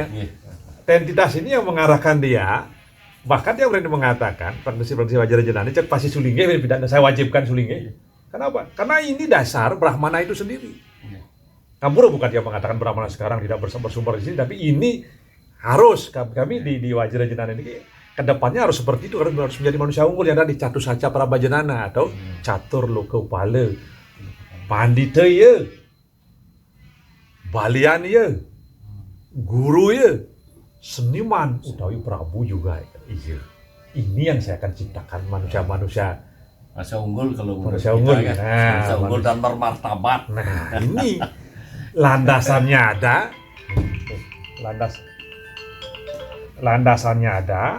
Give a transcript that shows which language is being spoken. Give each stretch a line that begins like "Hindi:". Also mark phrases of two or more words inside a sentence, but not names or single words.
Indonesian: Identitas ini yang mengarahkan dia. Bahkan dia berani mengatakan praktisi Wajrajanana cek pasti sulingnya saya wajibkan sulingnya. Kenapa? Karena ini dasar Brahmana itu sendiri. Kampura bukan dia mengatakan Brahmana sekarang tidak bersumber di sini, tapi ini harus kami di Wajrajanana ini kedepannya harus seperti itu, harus menjadi manusia unggul yang ada di Catu Saca Prabajanana atau Catur Loka Upala, Pandita ya, Balian ya, Guru ya, seniman, utawi Prabu juga. Iya. Ini yang saya akan ciptakan manusia unggul kalau manusia unggul. Kan? Manusia unggul dan bermartabat. Nah, ini landasannya ada. Landasannya ada.